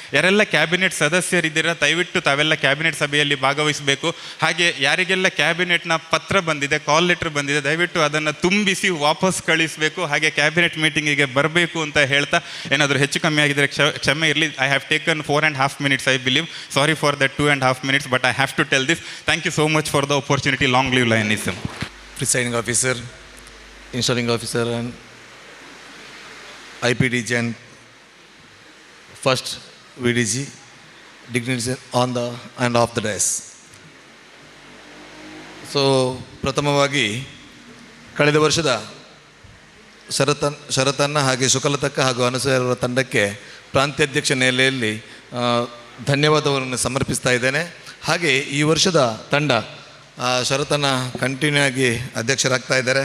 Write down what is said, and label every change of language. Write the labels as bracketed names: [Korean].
[Kannada] ಯಾರೆಲ್ಲ ಕ್ಯಾಬಿನೆಟ್ ಸದಸ್ಯರಿದ್ದೀರ ದಯವಿಟ್ಟು ತಾವೆಲ್ಲ ಕ್ಯಾಬಿನೆಟ್ ಸಭೆಯಲ್ಲಿ ಭಾಗವಹಿಸಬೇಕು. ಹಾಗೆ ಯಾರಿಗೆಲ್ಲ ಕ್ಯಾಬಿನೆಟ್ನ ಪತ್ರ ಬಂದಿದೆ, ಕಾಲ್ ಲೆಟರ್ ಬಂದಿದೆ, ದಯವಿಟ್ಟು ಅದನ್ನು ತುಂಬಿಸಿ ವಾಪಸ್ ಕಳಿಸಬೇಕು. ಹಾಗೆ ಕ್ಯಾಬಿನೆಟ್ ಮೀಟಿಂಗಿಗೆ ಬರಬೇಕು ಅಂತ ಹೇಳ್ತಾ, ಏನಾದರೂ ಹೆಚ್ಚು ಕಮ್ಮಿ ಆಗಿದ್ದರೆ ಕ್ಷಮೆ ಇರಲಿ. [English] I have taken 4.5 minutes I believe. Sorry for that 2.5 minutes, but I have to tell this. Thank you so much for the opportunity. Long live Lionism. Presiding officer, installing officer, and IPDG and first VDG, dignitaries on the and off the dais. [Kannada] So, ಪ್ರಥಮವಾಗಿ ಕಳೆದ ವರ್ಷದ ಶರತನ್ನ ಹಾಗೆ ಸುಕಲತಕ್ಕ ಹಾಗೂ ಅನುಸೂಯವರ ತಂಡಕ್ಕೆ ಪ್ರಾಂತ್ಯಾಧ್ಯಕ್ಷ ನೆಲೆಯಲ್ಲಿ ಧನ್ಯವಾದವನ್ನು ಸಮರ್ಪಿಸ್ತಾ ಇದ್ದೇನೆ. ಹಾಗೆ ಈ ವರ್ಷದ ತಂಡ ಶರತನ ಕಂಟಿನ್ಯೂ ಆಗಿ ಅಧ್ಯಕ್ಷರಾಗ್ತಾ ಇದ್ದಾರೆ.